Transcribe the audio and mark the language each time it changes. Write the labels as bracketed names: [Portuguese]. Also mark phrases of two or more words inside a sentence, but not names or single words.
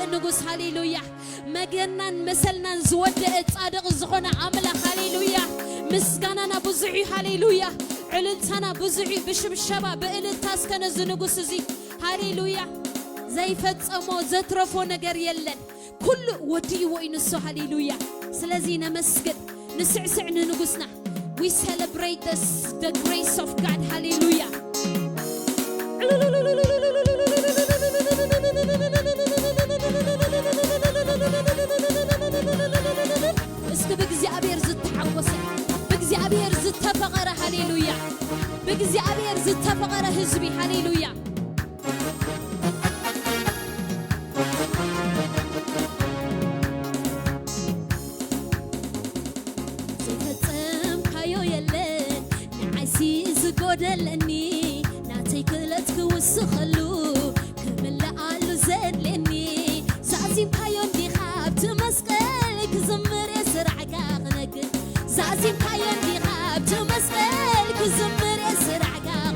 [Tigrinya] ንጉስ ሃሌሉያ መገርናን መሰልናን ዝወደእ ጻድቕ ዝኾነ አምላክ ሃሌሉያ ምስጋናና ብዙሕ ሃሌሉያ ዕልልታና ብዙሕ ብሽብሸባ በእልልታ እስከነዝ ንጉስ እዚ ሃሌሉያ ዘይፈጸሞ ዘትረፎ ነገር የለን ኩሉ ወዲእዎ ይንሶ ሃሌሉያ ስለዚህ ነመስግን ንስዕስዕ ንጉስና [English] we celebrate the grace of God hallelujah [Tigrinya] እስከ በእግዚአብሔር ዝተሐወሰ በእግዚአብሔር ዝተፈቀረ ሃሌሉያ በእግዚአብሔር ዝተፈቀረ ህዝቢ ሃሌሉያ ጎደለኒ ናተይ ክእለት ክውስኸሉ ክምልኣሉ ዘድልየኒ ዛዚምካዮ እንዲኻ ኣብቲ መስቀል ክዝምር ስራሕካ ክነግር ዛዚምካዮ እንዲኻ ኣብቲ መስቀል ክዝምር ስራሕካ